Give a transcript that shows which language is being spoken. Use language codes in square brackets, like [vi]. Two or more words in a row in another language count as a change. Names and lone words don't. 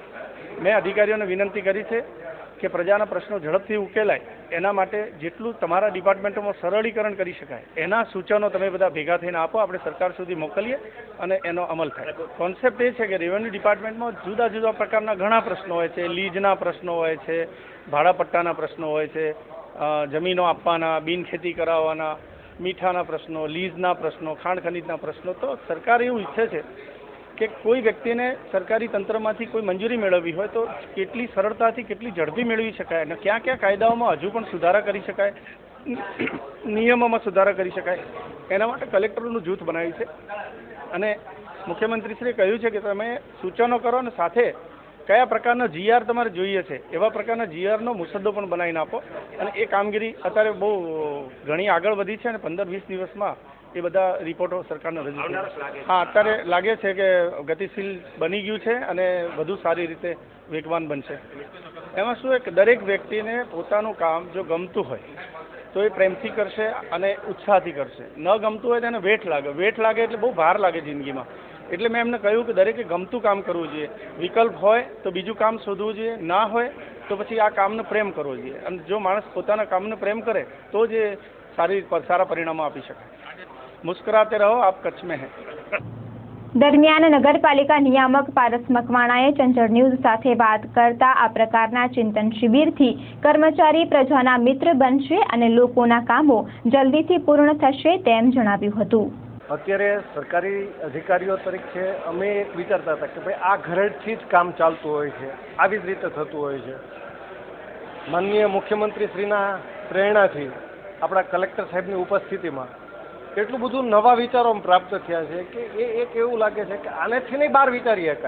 [gu] મેં અધિકારીઓને વિનંતી કરી છે કે પ્રજાના પ્રશ્નો ઝડપથી ઉકેલાય એના માટે જેટલું તમારા ડિપાર્ટમેન્ટોમાં સરળીકરણ કરી શકાય એના સૂચનો તમે બધા ભેગા થઈને આપો, આપણે સરકાર સુધી મોકલીએ અને એનો અમલ થાય। કોન્સેપ્ટ એ છે કે [en] revenue departmentમાં [gu] જુદા જુદા પ્રકારના ઘણા પ્રશ્નો હોય છે। લીઝના પ્રશ્નો હોય છે, ભાડાપટ્ટાના પ્રશ્નો હોય છે, જમીનો આપવાના, બિનખેતી કરાવવાના, મીઠાના પ્રશ્નો, લીઝના પ્રશ્નો, ખાણ ખનિજના પ્રશ્નો। તો સરકાર એવું ઇચ્છે છે કે કોઈ વ્યક્તિને સરકારી તંત્રમાં કોઈ મંજૂરી મેળવી હોય તો કેટલી સરળતાથી કેટલી ઝડપી મેળવી શકાય ને કયા કયા કાયદાઓમાં હજુ પણ સુધારા કરી શકાય, નિયમોમાં સુધારા કરી શકાય એના માટે કલેક્ટરનું જૂથ બનાવ્યું છે અને મુખ્યમંત્રીશ્રીએ કહ્યું છે કે તમે સૂચનો કરો ને સાથે કયા પ્રકારનો જીઆર તમારે જોઈએ છે એવા પ્રકારના જીઆરનો મુસદ્દો પણ બનાવીને આપો અને એ કામગીરી અત્યારે બહુ ઘણી આગળ વધી છે અને 15-20 દિવસમાં એ બધા રિપોર્ટો સરકારને રજૂ કરશે। હા, અત્યારે લાગે છે કે ગતિશીલ બની ગયું છે અને વધુ સારી રીતે વેગવાન બનશે। એમાં શું એક દરેક વ્યક્તિને પોતાનું કામ જો ગમતું હોય તો એ પ્રેમથી કરશે અને ઉત્સાહથી કરશે। ન ગમતું હોય તેને વેઠ લાગે એટલે બહુ ભાર લાગે જિંદગીમાં। એટલે મેં એમને કહ્યું કે દરેકે ગમતું કામ કરવું જોઈએ, વિકલ્પ હોય તો બીજું કામ શોધવું જોઈએ, ના હોય તો પછી આ કામને પ્રેમ કરવો જોઈએ અને જો માણસ પોતાના કામને પ્રેમ કરે તો જ સારા પરિણામો આપી શકાય। [hi] मुस्कराते रहो, आप कच्छ में है। [gu] દરમિયાન નગરપાલિકા નિયામક પારસ મકવાણાએ ચંચલ ન્યૂઝ સાથે વાત કરતા આ પ્રકારના ચિંતન શિબિરથી કર્મચારી પ્રજાના મિત્ર બનશે અને લોકોના કામો જલ્દીથી પૂર્ણ થશે તેમ જણાવ્યું હતું। અત્યારે સરકારી અધિકારીઓ તરીકે અમે એક વિચારતા હતા કે ભાઈ આ ઘરેથી જ કામ ચાલતું હોય છે, આવી જ રીતે થતું હોય છે। માનનીય મુખ્યમંત્રીશ્રીના પ્રેરણાથી આપણા કલેક્ટર સાહેબની ઉપસ્થિતિમાં એટલું બધું નવા વિચારો પ્રાપ્ત થયા છે કે એ એક એવું લાગે છે કે આનેથી નહીં બહાર વિચારી શકાય।